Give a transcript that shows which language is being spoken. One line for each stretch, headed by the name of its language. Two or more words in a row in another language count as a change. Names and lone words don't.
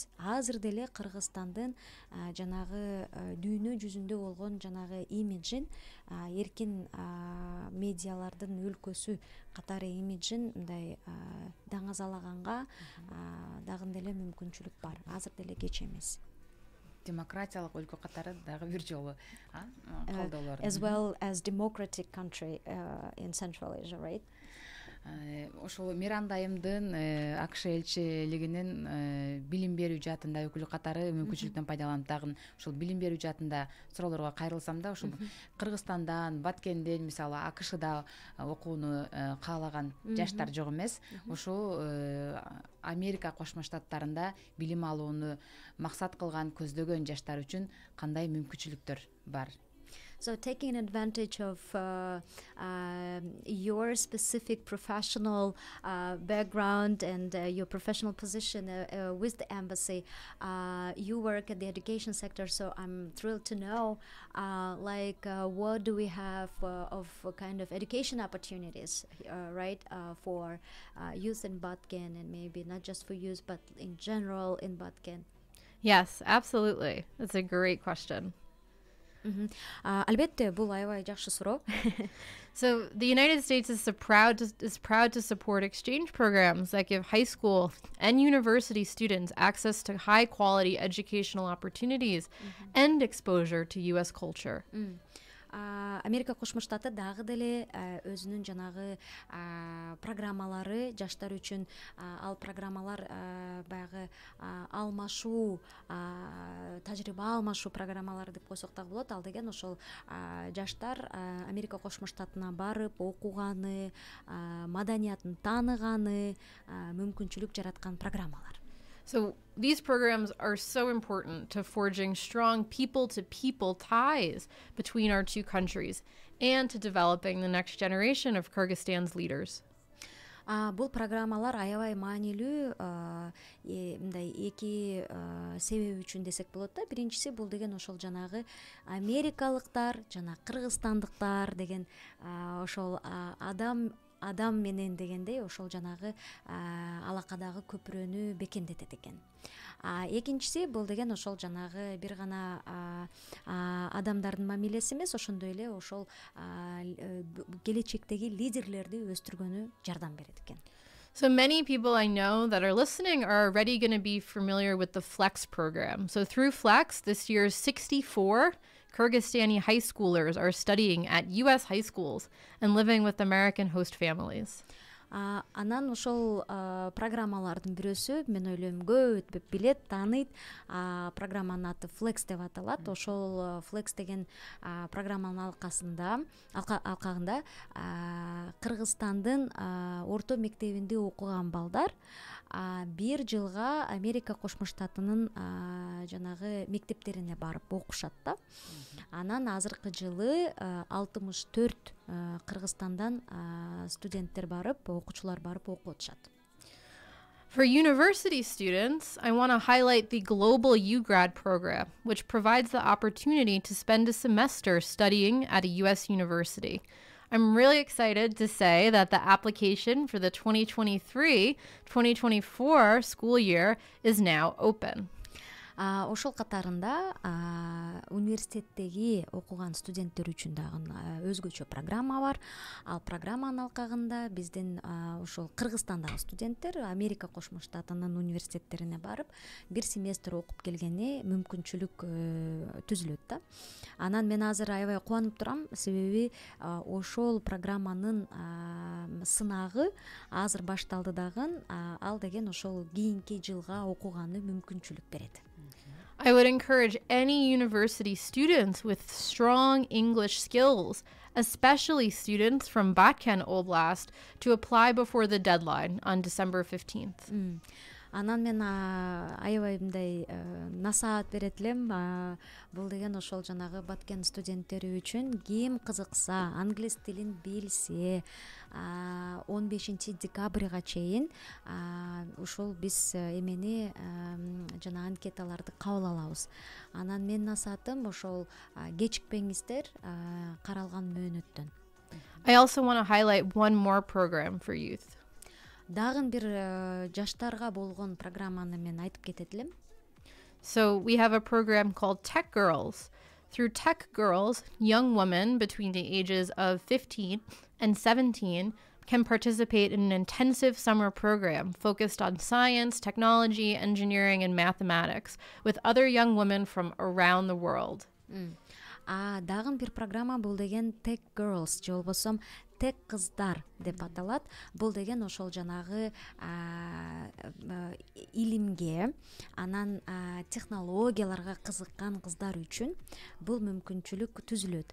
Kyrgyz: Азыр деле Кыргызстандын жанагы дүйнө жүзүндө болгон жанагы имиджин, эркин медиалардын өлкөсү катары имиджин мындай даңазалаганга дагы деле мүмкүнчүлүк бар. Азыр деле кеч эмес. Демократиялык өлкө катары дагы бир жолу колдоолор.
English: As well as democratic country in Central Asia, right?
Kyrgyz: Ошол Миранда айымдын АКШ элчилигинин билим берүү жаатында өкүлү катары мүмкүнчүлүктөн пайдаланып дагы ошол билим берүү жаатында суроолорго кайрылсам да, ошол Кыргызстандан, Баткенден, мисалы АКШда окууну каалаган жаштар жок эмес. Ошол Америка Кошмо Штаттарында билим алууну максат кылган, көздөгөн жаштар үчүн кандай мүмкүнчүлүктөр бар?
English: So taking advantage of your specific professional background and your professional position with the embassy, you work at the education sector, so I'm thrilled to know what do we have of kind of education opportunities, right, for youth in Batken, and maybe not just for youth but in general in Batken. Yes, absolutely. That's a great question.
Kyrgyz: Албетте, бул аябай жакшы суроо.
English: So the United States is proud to support exchange programs that give high school and university students access to high quality educational opportunities and exposure to US culture.
Kyrgyz: Америка Кошмо Штаты дагы деле өзүнүн жанагы программалары жаштар үчүн, ал программалар баягы алмашуу, тажрыйба алмашуу программалары деп койсок дагы болот. Ал деген ошол жаштар Америка Кошмо Штатына барып окуганы, маданиятын тааныганы мүмкүнчүлүк жараткан программалар.
English: So these programs are so important to forging strong people-to-people ties between our two countries and to developing the next generation of Kyrgyzstan's leaders.
Kyrgyz: Бул программалар аябай маанилүү мындай эки себеби үчүн десек болот да. Биринчиси бул деген ошол жанагы америкалыктар жана кыргызстандыктар деген ошол адам менен дегендей ошол жанагы алакадагы көпүрөнү бекемдетет экен. Экинчиси бул деген ошол жанагы бир гана адамдардын мамилеси эмес, ошондой эле ошол келечектеги лидерлерди өстүргөнү жардам берет экен.
English: So many people I know that are listening are already going to be familiar with the FLEX program. So through FLEX, this year's 64 Kyrgyzstani high schoolers are studying at U.S. high schools and living with American host families.
Kyrgyz: Анан ошол программалардын бирөөсү, мен ойлойм көп өтпөп билет, тааныйт. Программанын аты FLEX деп аталат. Ошол FLEX деген программанын алкагында Кыргызстандын орто мектебинде окуган балдар 1 жылга Америка Кошмо Штатынын жанагы мектептерине барып окушат да. Анан азыркы жылы 64 Кыргызстандан студенттер барып, окуучулар барып окуп атышат.
English: For university students, I want to highlight the Global UGrad program, which provides the opportunity to spend a semester studying at a U.S. university. I'm really excited to say that the application for the 2023-2024 school year is now open.
Kyrgyz: Ошол катарында университеттеги окуган студенттер үчүн дагы өзгөчө программа бар. Ал программанын алкагында биздин ошол Кыргызстандагы студенттер Америка Кошмо Штатынын университеттерине барып, бир семестр окуп келгени мүмкүнчүлүк түзүлөт да. Анан мен азыр аябай кубанып турам, себеби ошол программанын сынагы азыр башталды дагы. Ал деген ошол кийинки жылга окуганы мүмкүнчүлүк берет.
English: I would encourage any university students with strong English skills, especially students from Batken Oblast, to apply before the deadline on December 15th.
Kyrgyz: Анан мен аябай мындай насаат берет элем. Бул деген ошол жанагы Баткен студенттери үчүн ким кызыкса, англис тилин билсе, 15 декабрга чейин ушул биз эмени жана анкеталарды кабыл алабыз. Анан мен насаатым ошол кечикпеңиздер каралган мөөнөттөн.
English: I also want to highlight one more program for youth.
Kyrgyz: Дагы бир жаштарга болгон программаны мен айтып кетет элем.
English: So we have a program called Tech Girls. Through Tech Girls, young women between the ages of 15 and 17 can participate in an intensive summer program focused on science, technology, engineering, and mathematics with other young women from around the world.
Kyrgyz: Дагы бир программа бул деген Tech Girls, же болбосо Тек кыздар деп аталат. Бул деген ошол жанагы илимге, анан технологияларга кызыккан кыздар үчүн бул мүмкүнчүлүк түзүлөт.